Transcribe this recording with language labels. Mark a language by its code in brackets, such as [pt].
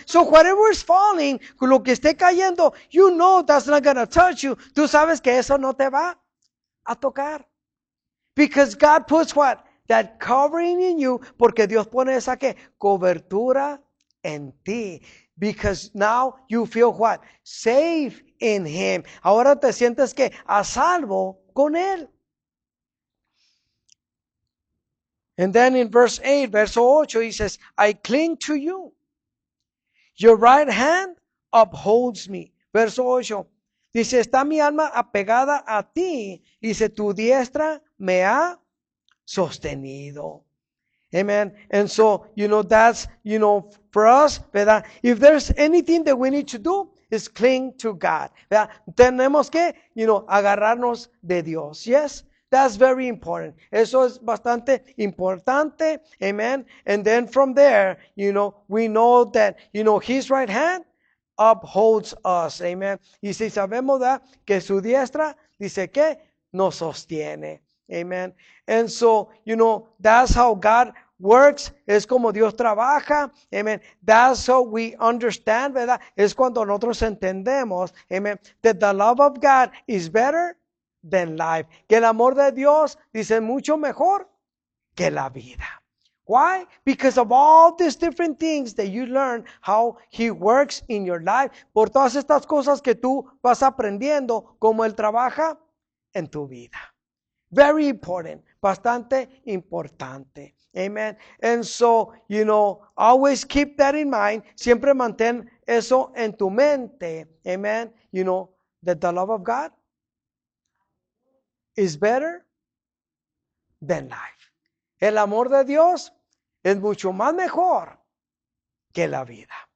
[en] So whatever is falling, [es] lo que esté cayendo, [en] that's not going to touch you. [es] Tú sabes que eso no te va a tocar. [en] Because God puts what? That covering in you. [es] Porque Dios pone esa que cobertura en ti. [en] Because now you feel what? Safe in Him. [es] Ahora te sientes que a salvo con Él. [en] And then in verse 8, [es] verso 8, [en] he says, I cling to you. Your right hand upholds me. [es] Verso 8, dice, está mi alma apegada a ti. Dice, tu diestra me ha sostenido. Amen. [en] And so, that's, for us, [es] ¿verdad? [en] If there's anything that we need to do, is cling to God. [es] ¿Verdad? Tenemos que, agarrarnos de Dios. [en] Yes? That's very important. [es] Eso es bastante importante. [en] Amen. And then from there, we know that, His right hand upholds us. Amen. [es] Y si sabemos que su diestra, dice que nos sostiene. Amen. [en] And so, that's how God works. [es] Es como Dios trabaja. Amen. [en] That's how we understand, [es] ¿verdad? Es cuando nosotros entendemos, amen, [en] that the love of God is better than life. [es] Que el amor de Dios, dice, mucho mejor que la vida. [en] Why? Because of all these different things that you learn how He works in your life. [es] Por todas estas cosas que tú vas aprendiendo, como Él trabaja en tu vida. [en] Very important. [es] Bastante importante. Amen. [en] And so, always keep that in mind. [es] Siempre mantén eso en tu mente. [en] Amen. That the love of God is better than life. [es] El amor de Dios es mucho más mejor que la vida.